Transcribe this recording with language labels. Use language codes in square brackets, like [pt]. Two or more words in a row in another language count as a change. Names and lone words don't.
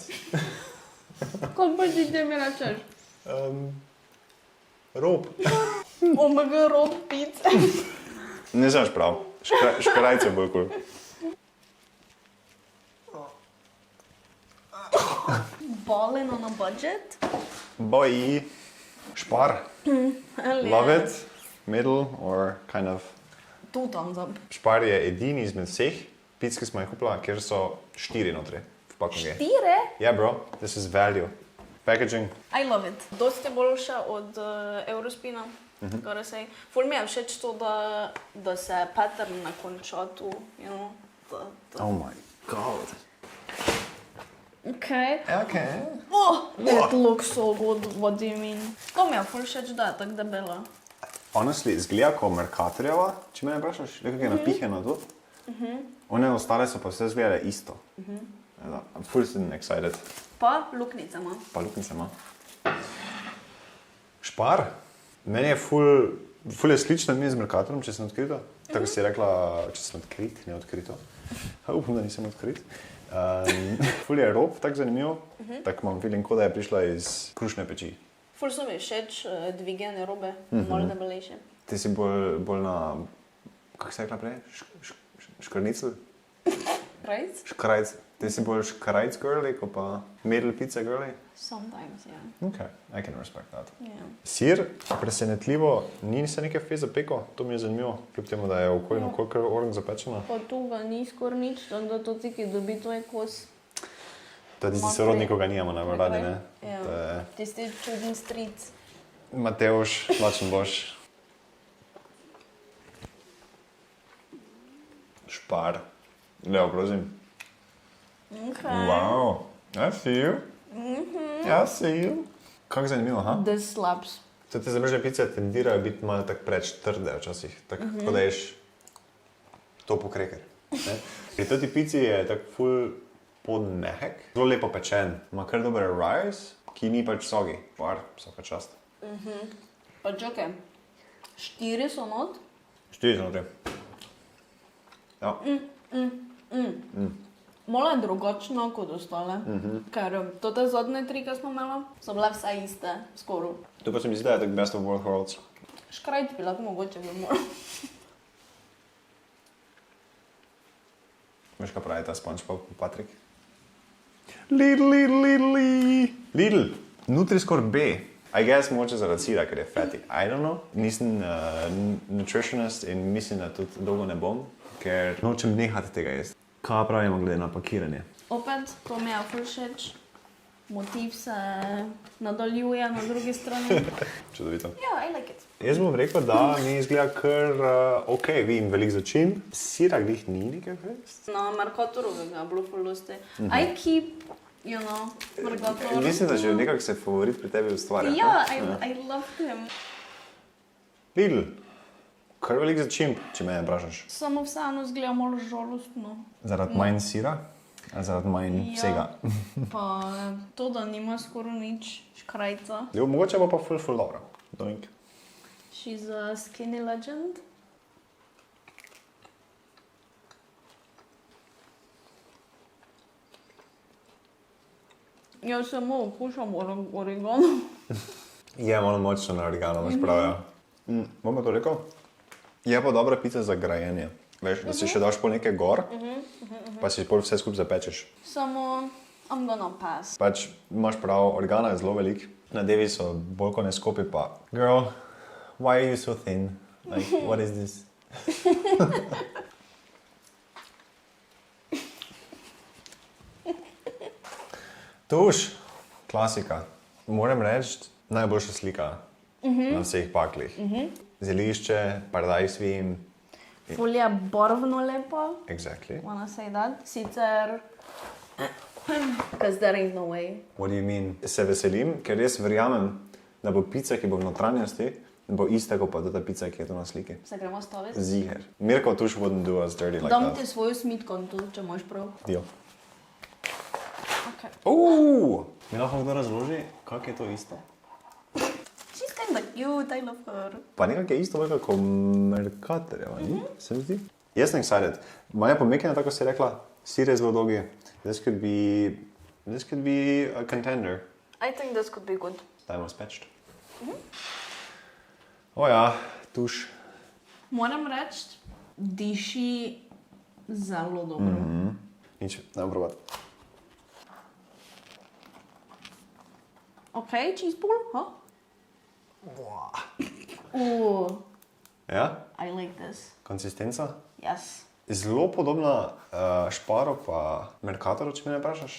[sl] Kako pa ti mi rečeš? Rob. Omega rob pice. Ne znaš prav, škrajc je bolj cool. [en] Ballin on a budget? Boy, špar. Love it, middle or kind of. Two thumbs up. [sl] Špar je edini izmed vseh pic, ki smo jih kupila, kjer so 4 notri v pakingi. 4? [en] Yeah bro, this is value. Packaging. I love it. [sl] Dosti boljša od Eurospina, [en] gotta say. [sl] Ful mi je všeč to, da se pattern ne konča tu, [en] you know. Oh my god. Okay. Okay. Oh, it looks so good, what do you mean? [sl] To mi je ful všeč, da je tako debela. Honestly, izgleda kot Mercatorjeva, če me vprašaš, nekako je napihena tu. One ostale so pa vse izgledale isto. [en] I'm full excited. [sl] Pa luknjica ima. Pa luknjica ima. Špar. Meni je ful je slična mi z Mercatorjem, če sem odkrito. Tako si rekla, če sem odkrit, ne odkrito. Upam, da nisem odkrit. Ful je rob, tako zanimivo. Tako imam feeling, kot da je prišla iz krušne peči. Ful so mi všeč dvigane robe, malo debelejše. Ti si bolj na, kako se rekla prej? Škrnicl? Krajc? Škrajc. Ti si bolj škrajc girly, kot pa [en] middle pizza girly? Sometimes, ja. Ok, I can respect that. Yeah. [sl] Sir, presenetljivo, ni se nekaj fez zapeko, to mi je zanimivo, kljub temu, da je okoljno kolikor orang zapečena. Pa tu ga ni skoraj nič, tako da to ti, ki dobi tvoj kos. To je tisti sorodnik, ko ga nijamo najbolj radi, ne? Ja. To je Tisti čudni stric. Mateuš, lačen boš. Špar. Leo, prosim. Ok. [en] Wow, I see you. I see you. [sl] Kako zanimivo, ha? [en] This slaps. [sl] Te zamrzne pice tendirajo biti malo tako preč trde včasih, tako kot da ješ topo kreker. Pri toti pici je tako ful podmehek, zelo lepo pečen, ima kar dober rice, ki ni pač sogi. Par, vsaka čast. Pa čakaj, 4 so not? 4 so notri. Ja. Malo je drugačno kot ostale, ker te zadnje 3, ki smo imeli, so bile vse iste, skoraj. To pa se mi zdi, da je tako [en] best of both worlds. [sl] Škrajt bi lahko mogoče bi moral. Veš, kaj pravi ta SpongeBob, Patrik? Lidl. Nutri-Score B. [en] I guess [sl] mogoče zaradi sira, ker je fatty. [en] I don't know. [sl] Nisem nutritionist in mislim, da tudi dolgo ne bom, ker nočem nehati tega jesti. Kaj pravimo glede na pakiranje? Opet, to mi je ful všeč. Motiv se nadaljuje na drugi strani. Čudovito. Ja, [en] I like it. [sl] Jaz bom rekel, da mi izgleda kar ok, vidim veliko začimb. Sira glih ni nekaj fest. Na Mercatoru ga bilo ful dosti. [en] I keep, Mercator. [sl] Mislim, da že nekako se favorit pri tebi ustvarja. Ja, [en] I love him. [sl] Lidl. Kar veliko začimb, če me vprašaš. Samo vseeno izgleda malo žalostno. Zaradi manj sira? Ali zaradi manj vsega? Pa to, da nima skoraj nič škrajca. Mogoče bo pa ful dobro. Doink. [en] She's a skinny legend. [sl] Jaz samo okušam oregano. Je malo močno na origano, imaš prav, ja. Bom pa to rekel? Je pa dobra pica za grajenje. Veš, da si še daš pol nekaj gor, pa si pol vse skupaj zapečeš. Samo, I'm gonna pass. Pač imaš prav, organa je zelo velik. Nadevi so bolj kot ne skopi pa. [en] Girl, why are you so thin? Like, what is this? [sl] Tuš, klasika. Moram reči, najboljša slika na vseh paklih. Zelišče, paradajz vim. Ful je barvno lepo. [en] Exactly. Wanna say that? Sicer, because there ain't no way. What do you mean? [sl] Se veselim, ker res verjamem, da bo pica, ki bo v notranjosti, bo ista kot pa ta pica, ki je tu na sliki. Se gremo staviti? [en] Ziher. Mirko Tuš wouldn't do us dirty like [sl] Dam [en] that. [sl] ti svojo smitko tu, če imaš prav. [en] Deal. Okay. [sl] Mi lahko kdo razloži, kak je to isto? [en] She's kinda cute, I love her. [sl] Pa nekak je isto veliko kot Mercatorjeva, ni? Se mi zdi? Jaz sem excited. Maja pomekena, tako si rekla, sir je zelo dolgi. [en] This could be a contender. I think this could be good. [sl] Dajmo spečt. Ja, Tuš. Moram reči, diši zelo dobro. Nič, dajmo probati. [en] Ok, cheese pull, ha? [sl] Ja? [en] I like this. [sl] Konsistenca? [en] Yes. [sl] Zelo podobna Šparu pa Mercatoru, če me ne vprašaš.